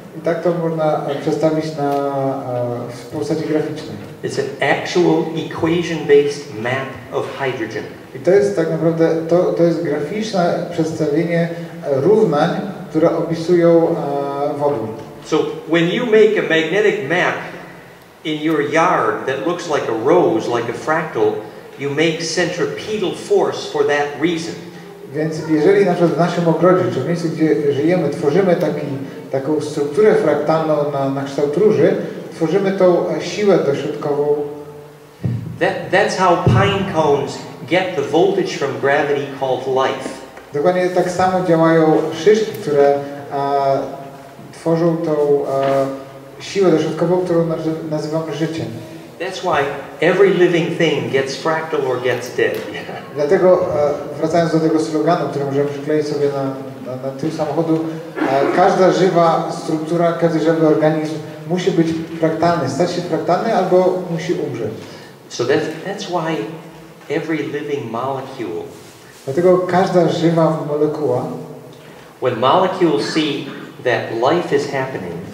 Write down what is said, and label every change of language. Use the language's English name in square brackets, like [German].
[Polish] I tak to można przedstawić w postaci graficznej. [English] It's an actual equation-based map of hydrogen. [Polish] I to jest tak naprawdę to jest graficzne przedstawienie równań, które opisują wodór. [English] So when you make a magnetic map in your yard that looks like a rose, like a fractal, you make centripetal force for that reason. [Polish] Więc jeżeli na przykład w naszym ogrodzie, czy w miejscu, gdzie żyjemy, tworzymy taką strukturę fraktalną na kształt róży, tworzymy tą siłę dośrodkową. [English] That's how pine cones get the voltage from gravity called life. [Polish] Dokładnie tak samo działają szyszki, które tworzą tą siłę dośrodkową, którą nazywamy życiem. [English] That's why every living thing gets fractal or gets dead. [Polish] Dlatego, wracając do tego sloganu, który możemy przykleić sobie na tył samochodu, każda żywa struktura, każdy żywy organizm musi być fraktalny, stać się fraktalny albo musi umrzeć. [English] So that's why every living molecule. [Polish] Dlatego każda żywa molekuła, [English] when molecules see that life is happening,